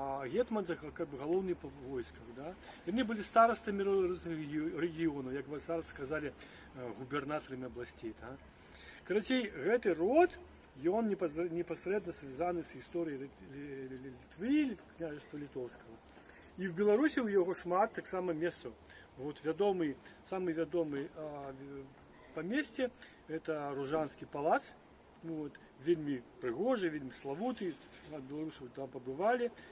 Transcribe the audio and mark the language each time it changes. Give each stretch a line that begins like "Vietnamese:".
Russian: Гетман это как бы галоўны по войсках, да. Яны были старостами регионов, як бы зараз сказали, губернаторами областей, да.
Belarusian: Карацей, гэты род, ён
Russian: непосредственно связаны с историей Литвы, княжества литовского.
Belarusian: И в Беларуси у яго шмат таксама месцаў.
Russian: Вот самый вядомый поместье это Ружанский палац.
Belarusian: Вот, вельмі прыгожы, вельмі славуты, беларусаў там побывали.